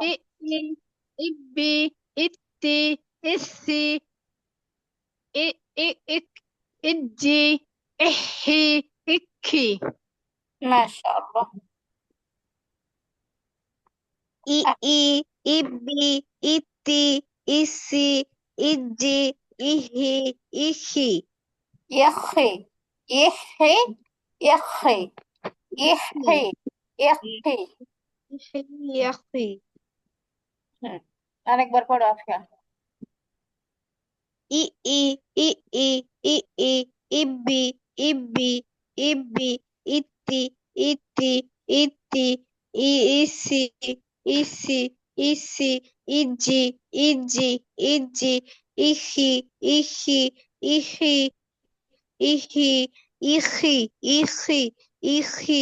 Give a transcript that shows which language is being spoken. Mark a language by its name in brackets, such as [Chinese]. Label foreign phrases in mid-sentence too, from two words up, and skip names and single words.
[Bangla] ই ই ইব্বি, ইত্তি, ইসি, ই ই ইক, ইজ্জি, ইজি, ইহি, ইক্ষি। মাশাআল্লাহ। ই আ- ই, ইব্বি, ইত্তি, ইসি, ইজ্জি, ইহি, ইহি। ইখি, ইখি, ইখি, ইহি, ইখি, ইখি। ইহি, ইয়াখি। হুম, আরেকবার পড়ো আফিয়া। ই ই, ই ই, ই ই, ইব্বি, ইব্বি, ইব্বি, ইত্তি, ইত্তি, ইত্তি, ইসি, ইসি, ইসি, ইজ্জি, ইজ্জি, ইজ্জি, ইহি, ইহি, ইহি, ইহি, ইহি, ইহি, ইহি।